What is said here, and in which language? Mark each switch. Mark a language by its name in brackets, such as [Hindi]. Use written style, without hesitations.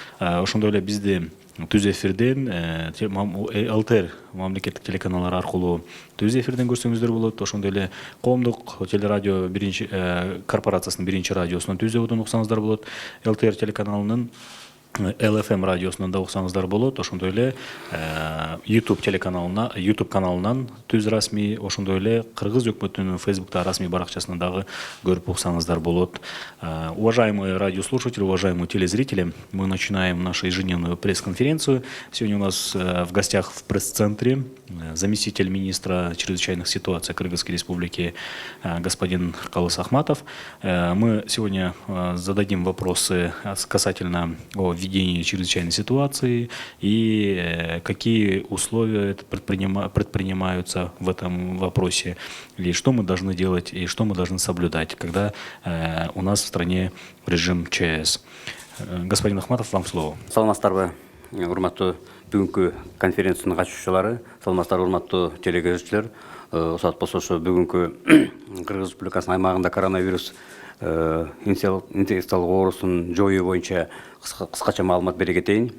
[Kyrgyz] Ошондой эле бизди түз эфирден ЛТР мамлекеттик телеканалдар аркылуу түз эфирден көрсөңүздөр болот. Ошондой эле коомдук телерадио биринчи корпорациясынын биринчи радиосунан түз өбүдөн уксаңыздар болот. ЛТР телеканалынын ЛФМ радиосунан да уксаңыздар болот. Ошондой эле YouTube каналынан түз расмий, ошондой эле Кыргыз өкмөтүнүн Facebook'та расмий баракчасынан дагы көрүп уксаңыздар болот. [Russian] Уважаемые радиослушатели, уважаемые телезрители, мы начинаем нашу ежедневную пресс-конференцию. Сегодня у нас в гостях в пресс-центре заместитель министра чрезвычайных ситуаций Кыргызской республики господин Калыс Ахматов. Мы сегодня зададим вопросы касательно введении чрезвычайной ситуации и какие условия предпринимаются в этом вопросе, и что мы должны делать, и что мы должны соблюдать, когда у нас в стране режим ЧС. Господин Ахматов, вам слово. [Kyrgyz] Саламатсыздарбы, урматтуу бүгүнкү конференциянын катышуучулары, саламатсыздарбы, урматтуу телекөрүүчүлөр. Усат болсо ошо бүгүнкү Кыргыз Республикасынын аймагында коронавирус инфекциялык оорусун жоюу боюнча кыскача маалымат бере кетейин.